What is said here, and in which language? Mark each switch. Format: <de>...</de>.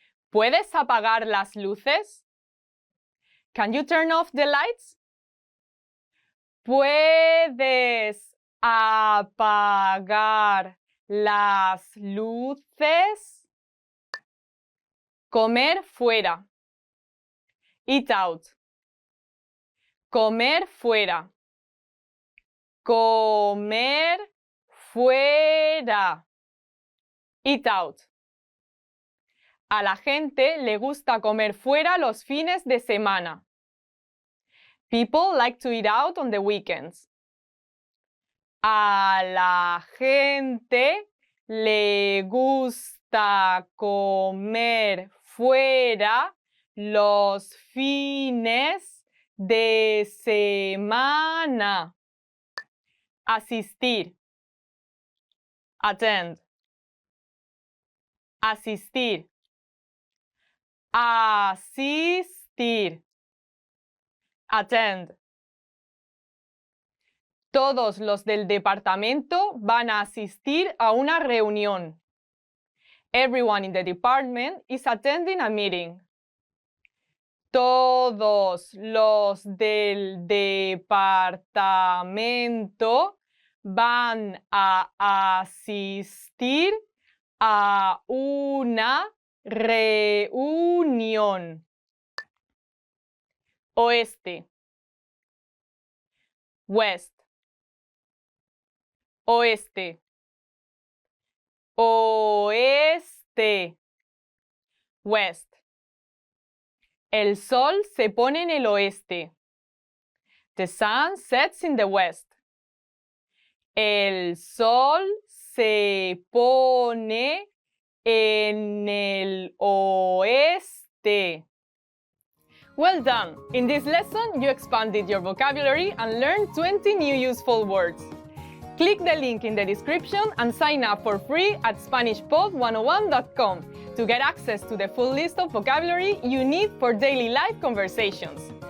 <es>¿Puedes apagar las luces?</es> <en>Can you turn off the lights?</en> <es>¿Puedes apagar las luces? Comer fuera. Eat out. Comer fuera. Comer fuera. Eat out. A la gente le gusta comer fuera los fines de semana.</es> <en>People like to eat out on the weekends.</en> <es>A la gente le gusta comer fuera los fines de semana. Asistir. Attend. Asistir. Asistir. Attend. Todos los del departamento van a asistir a una reunión.</es> <en>Everyone in the department is attending a meeting.</en> <es>Todos los del departamento van a asistir a una reunión. Oeste.</es> <en>West.</en> <es>Oeste. Oeste. West. El sol se pone en el oeste.</es> <en>The sun sets in the west.</en> <es>El sol se pone en el oeste.</es> <en>Well done! In this lesson, you expanded your vocabulary and learned 20 new useful words. Click the link in the description and sign up for free at SpanishPod101.com to get access to the full list of vocabulary you need for daily life conversations.</en>